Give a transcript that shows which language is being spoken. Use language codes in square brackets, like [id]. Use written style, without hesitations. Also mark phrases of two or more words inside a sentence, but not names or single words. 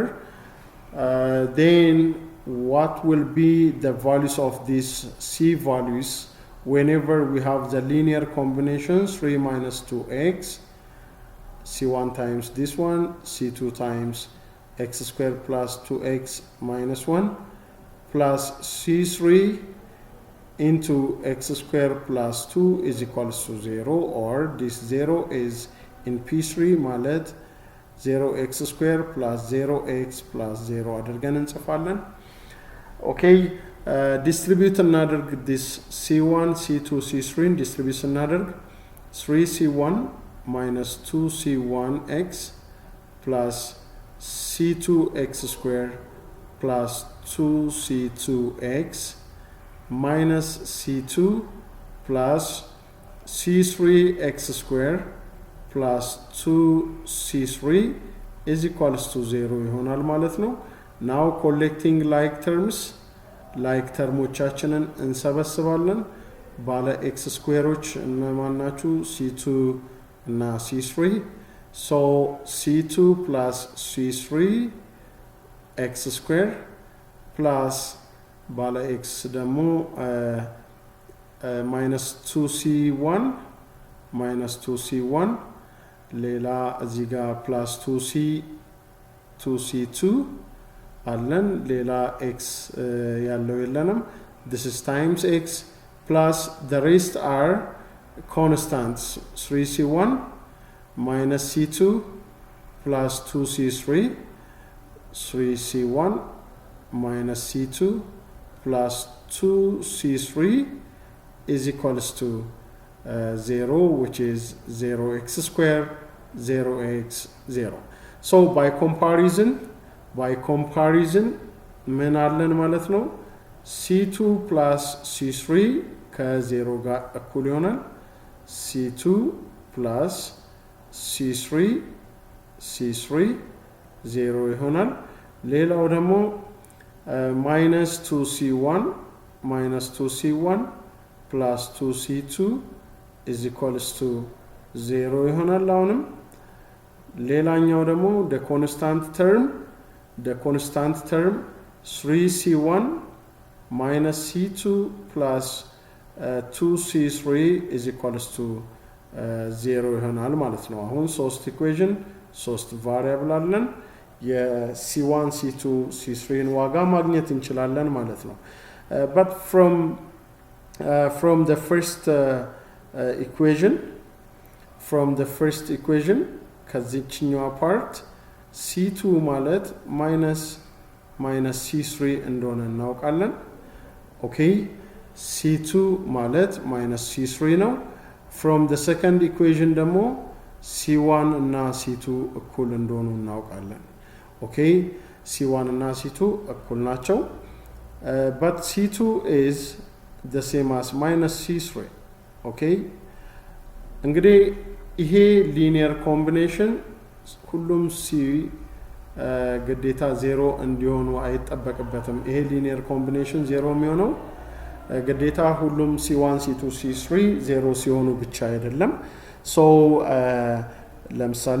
[en] Then what will be the values of these c values whenever we have the linear combination 3 minus 2x, c1 times this one, c2 times x squared plus 2x minus 1 plus c3 into x squared plus 2 is equals to 0, or this 0 is in P3 ማለት 0x squared plus 0x plus 0 አድርገን [am] እንጽፋለን። [en] okay, distribute [am] እናደርግ [en] this c1 c2 c3 distribute [am] እናደርግ [en] 3c1 minus 2c1x plus c2x squared plus 2c2x minus c2 plus c3x squared plus 2c3 is equals to 0 [am] ይሆናል ማለት ነው። [en] now collecting like termoቻችንን [am] እንሰበስባለን። ባለ ኤክስ ስኩዌሮች እነማን ናቸው? [en] c2 እና c3 so c2 plus c3 x square plus [am] ባለ ኤክስ ደግሞ [en] minus 2c1 minus 2c1 [am] ሌላ እዚህ ጋር [en] plus 2c2 [am] አለን ሌላ x ያለው የለንም [en] this is times x plus the rest are constants 3c1 minus c2 plus 2c3 3c1 minus c2 plus 2c3 is equals to 0 which is 0x square 0x 0 so by comparison [am] ምን አለን ማለት ነው [en] c2 plus c3 [am] ከ0 ጋር እኩል ይሆናል [en] c2 plus c3 0 [am] ይሆናል ሌላው ደግሞ [en] minus 2c1 plus 2c2 is equals to 0 [am] ይሆናል አሁንም ሌላኛው ደግሞ [en] the constant term 3c1 minus c2 plus 2c3 is equals to 0 [am] ይሆናል ማለት ነው አሁን ሶስት ኢኩዌሽን ሶስት ቫሪያብል አለን የc1 c2 c3 ን ዋጋ ማግኘት እንችላለን ማለት ነው [en] but from the first equation [am] ከዚህኛው ፓርት c2 ማለት [en] minus c3 [am] እንደሆነ እናውቃለን okay c2 ማለት [en] minus c3 [am] ነው [en] from the second equation [am] ደግሞ c1 እና c2 እኩል እንደሆኑ እናውቃለን okay c1 እና c2 እኩል ናቸው [en] but c2 is the same as minus c3 [am] okay እንግዲህ ይሄ [en] linear combination [am] ሁሉም c ግዴታ 0 እንዲሆኑ አይጠበቅበትም ይሄ [en] linear combination [am] 0 የሚሆነው ግዴታ ሁሉም c1 c2 c3 0 ሲሆኑ ብቻ አይደለም so ለምሳሌ